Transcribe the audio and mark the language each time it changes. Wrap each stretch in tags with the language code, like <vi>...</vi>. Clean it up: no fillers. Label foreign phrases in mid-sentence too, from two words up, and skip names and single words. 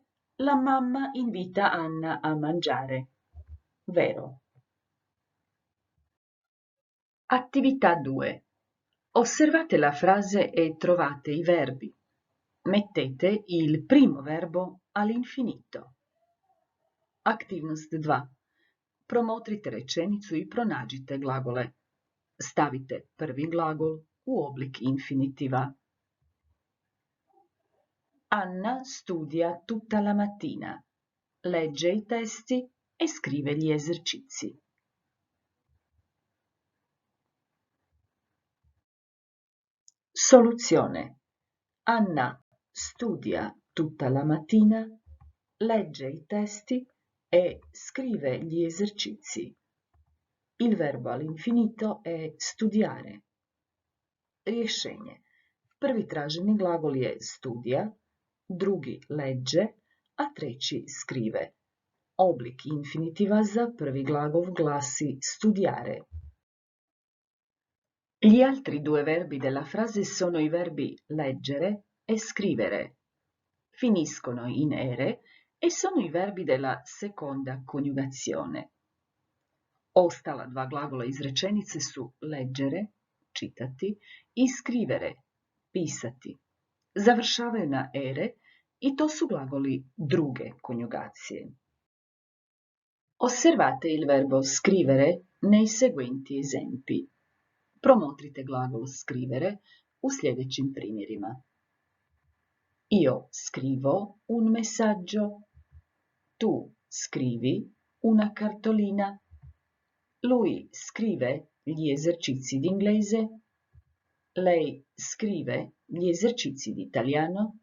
<it>La mamma invita Anna a mangiare. Vero? Attività 2. Osservate la frase e trovate i verbi. Mettete il primo verbo all'infinito.</it> <hr>Aktivnost 2. Promotrite rečenicu i pronađite glagole. Stavite prvi glagol u oblik infinitiva.</hr> <it>Anna studia tutta la mattina, legge i testi e scrive gli esercizi. Soluzione. Anna studia tutta la mattina, legge i testi e scrive gli esercizi. Il verbo all'infinito è studiare.</it> <hr>Rješenje. Prvi traženi glagol je studija, drugi legge, a treći skrive. Oblik infinitiva za prvi glagol glasi studiare.</hr> <it>Gli altri 2 verbi della frase sono i verbi leggere e scrivere. Finiscono in ere e sono i verbi della seconda coniugazione.</it> <hr>Ostala 2 glagola iz rečenice su leggere, čitati, i scrivere, pisati. Završavaju na ere i to su glagoli druge coniugacije.</hr> <it>Osservate il verbo scrivere nei seguenti esempi.</it> <hr>Promotrite glagol scrivere u sljedećim primjerima.</hr> <it>Io scrivo un messaggio. Tu scrivi una cartolina. Lui scrive gli esercizi di inglese. Lei scrive gli esercizi di italiano.</it>